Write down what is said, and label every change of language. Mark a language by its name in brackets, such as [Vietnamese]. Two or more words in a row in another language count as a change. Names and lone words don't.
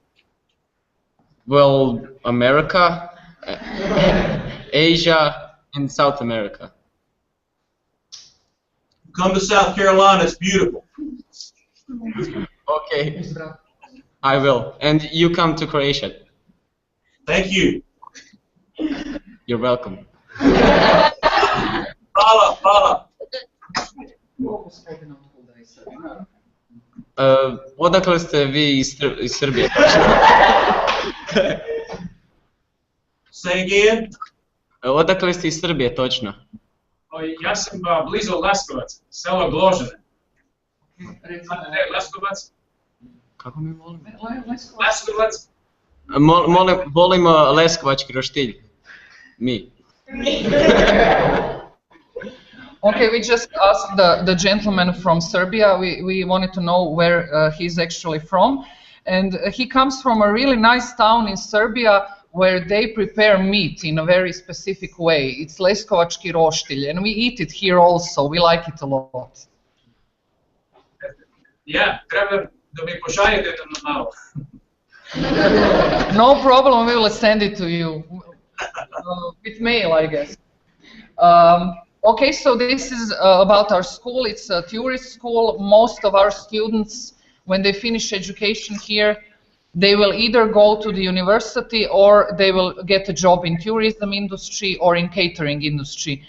[English] Well, America, Asia, and South America. Come to South Carolina, it's beautiful. Okay, I will. And you come to Croatia. Thank you. You're welcome. [Croatian] Hvala, hvala. Odakle ste vi iz Srbije? [English] Say again? [Croatian] Odakle ste iz Srbije točno? [Serbian] Ja sam blizu Leskovac, selo Gložene. [Croatian] Leskovac? Kako mi volimo? Leskovac? Volimo leskovački roštilj. Mi. [English] Okay, we just asked the gentleman from Serbia. We wanted to know where he's actually from. And he comes from a really nice town in Serbia where they prepare meat in a very specific way. It's [Croatian] leskovački roštilj, [English] and we eat it here also. We like it a lot. [Serbian] Ja, treba da mi pošaljete to na malo. [English] No problem, we will send it to you. With mail, I guess. Okay, so this is about our school. It's a tourist school. Most of our students, when they finish education here, they will either go to the university or they will get a job in tourism industry or in catering industry.